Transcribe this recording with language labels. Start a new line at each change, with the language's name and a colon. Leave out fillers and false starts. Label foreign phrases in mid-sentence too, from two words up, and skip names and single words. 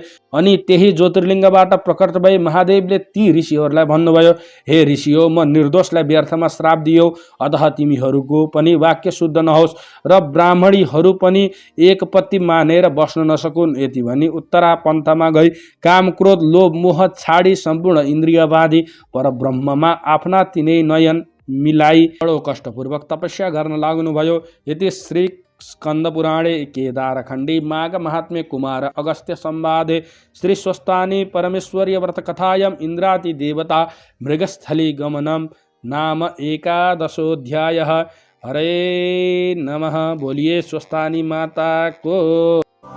Nepali: अनि त्यही ज्योतिर्लिङ्गबाट प्रकट भई महादेवले ती ऋषिहरूलाई भन्नुभयो, हे ऋषियो, म निर्दोषलाई व्यर्थमा श्राप दियो, अतः तिमीहरूको पनि वाक्य शुद्ध नहोस् र ब्राह्मणीहरू पनि एक पत्ती मानेर बस्न नसकुन्। यति भनी उत्तरा पन्थमा गई काम, क्रोध, लोभ, मोह छाडी सम्पूर्ण इन्द्रियवादी परब्रह्ममा आफ्ना तिनै नयन मिलाई बडो कष्टपूर्वक तपस्या गर्न लाग्नुभयो।
Sanskrit: यति श्री स्कंदपुराणे केदारखंडी माघ महात्म्ये कुमार अगस्त्य संवादे श्री स्वस्तानी परमेश्वर्य व्रत कथायाम इंद्राति देवता मृगस्थली गमनम नाम 11 हरे नमः।
Hindi: बोलिए स्वस्तानी माता को।